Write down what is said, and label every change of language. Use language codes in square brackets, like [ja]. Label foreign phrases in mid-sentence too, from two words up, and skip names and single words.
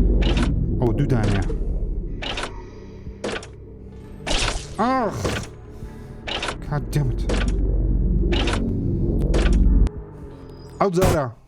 [ckb] ئەو دوو دانەیە [en] God damn it. [ckb] ئەو جارە